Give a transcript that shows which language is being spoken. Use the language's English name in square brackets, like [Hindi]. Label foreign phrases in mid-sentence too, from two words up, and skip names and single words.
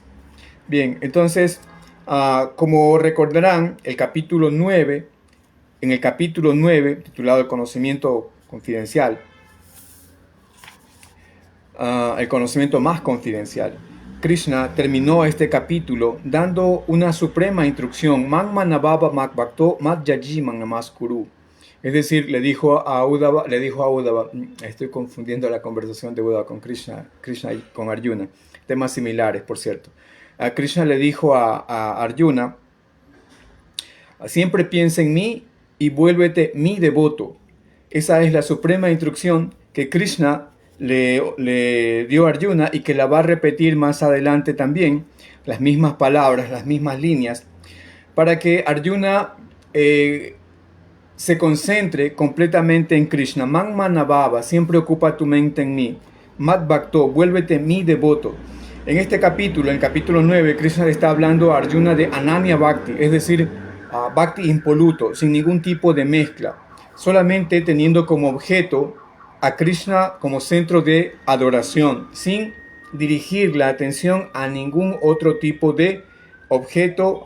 [Spanish] Bien, entonces, como recordarán, en el capítulo 9, titulado El conocimiento confidencial, el conocimiento más confidencial, Krishna terminó este capítulo dando una suprema instrucción, [Sanskrit] मन् मनभव मक्भक्तो मध्याजी मनमस्कुरु. [Spanish] Es decir, le dijo a Uddhava, estoy confundiendo la conversación de Uddhava con Krishna y con Arjuna, temas similares, por cierto. Krishna le dijo a Arjuna, siempre piensa en mí y vuélvete mi devoto. Esa es la suprema instrucción que Krishna le dio a Arjuna y que la va a repetir más adelante también, las mismas palabras, las mismas líneas, para que Arjuna se concentre completamente en Krishna. [Sanskrit] मन् मनभव, [Spanish] siempre ocupa tu mente en mí. [Sanskrit] मद् भक्तो, [Spanish] vuélvete mi devoto. En este capítulo, en el capítulo 9, Krishna le está hablando a Arjuna de Ananya Bhakti, es decir, Bhakti impoluto, sin ningún tipo de mezcla, solamente teniendo como objeto a Krishna como centro de adoración, sin dirigir la atención a ningún otro tipo de objeto.